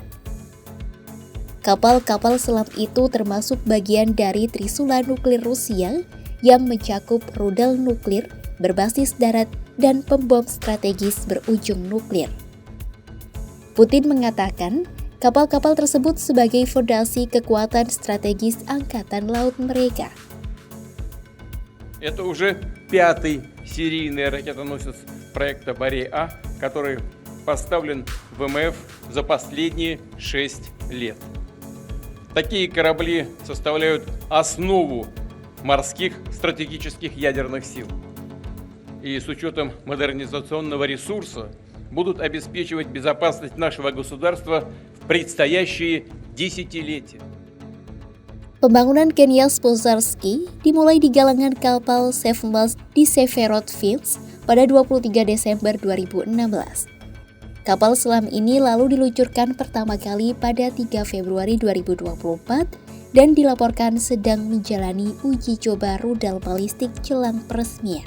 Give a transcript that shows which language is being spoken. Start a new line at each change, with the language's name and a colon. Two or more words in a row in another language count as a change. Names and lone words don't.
Indonesian: Kapal-kapal selam itu termasuk bagian dari Trisula nuklir Rusia yang mencakup rudal nuklir berbasis darat dan pembom strategis berujung nuklir. Putin mengatakan kapal-kapal tersebut sebagai fondasi kekuatan strategis Angkatan Laut mereka.
Russian: Это уже 5-й серийный ракетоносец проекта «Борей-А», который поставлен в ВМФ за последние 6 лет. Такие корабли составляют основу морских стратегических ядерных сил. И с учетом модернизационного ресурса будут обеспечивать безопасность нашего государства в предстоящие десятилетия.
Indonesian: Pembangunan Knyaz Pozharsky dimulai di galangan kapal Sevmaz di Severodvinsk pada 23 Desember 2016. Kapal selam ini lalu diluncurkan pertama kali pada 3 Februari 2024 dan dilaporkan sedang menjalani uji coba rudal balistik jelang peresmian.